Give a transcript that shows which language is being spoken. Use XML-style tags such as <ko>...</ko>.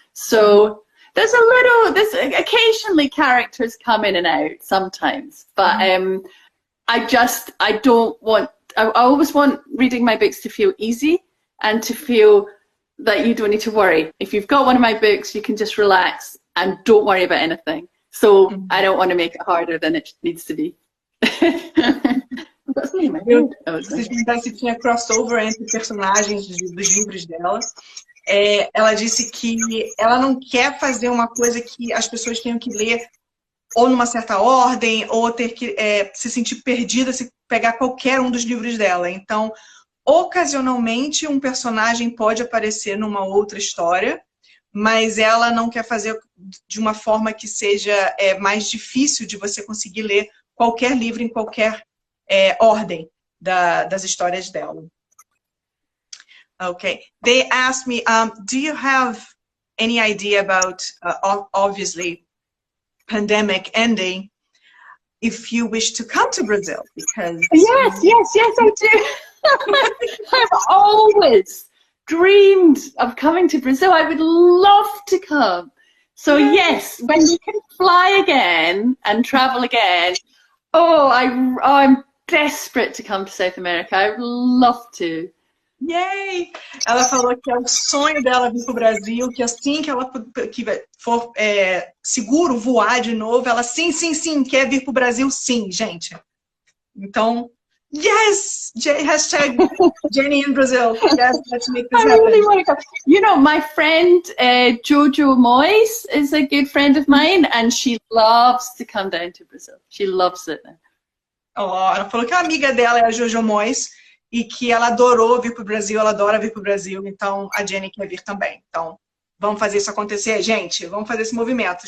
<en>So there's occasionally characters come in and out sometimes, but I always want reading my books to feel easy and to feel that you don't need to worry. If you've got one of my books, you can just relax and don't worry about anything. So I don't want to make it harder than it needs to be.</en> <pt>Vocês perguntaram se tinha crossover entre personagens dos livros dela. Ela disse que ela não quer fazer uma coisa que as pessoas tenham que ler ou numa certa ordem, ou ter que se sentir perdida se pegar qualquer um dos livros dela. Então, ocasionalmente, um personagem pode aparecer numa outra história, mas ela não quer fazer de uma forma que seja mais difícil de você conseguir ler qualquer livro em qualquer ordem das histórias dela.</pt> <en>Okay. They asked me, do you have any idea about, obviously, pandemic ending, if you wish to come to Brazil? Because yes, I do. I've always dreamed of coming to Brazil. I would love to come. So yes, when you can fly again and travel again, I'm desperate to come to South America. I'd love to. Yay!</en> <pt>Ela falou que é o sonho dela vir para o Brasil, que assim que ela for seguro voar de novo, ela sim, quer vir para o Brasil, sim, gente. Então,</pt> <en>yes! Hashtag Jenny in Brazil. Yes, let's make this happen. I really want to come. You know, my friend Jojo Moyes is a good friend of mine, and she loves to come down to Brazil. She loves it.</en> <pt>Ela falou que a amiga dela é a Jojo Moyes, e que ela adorou vir para o Brasil, ela adora vir para o Brasil, então a Jenny quer vir também. Então, vamos fazer isso acontecer, gente. Vamos fazer esse movimento.</pt>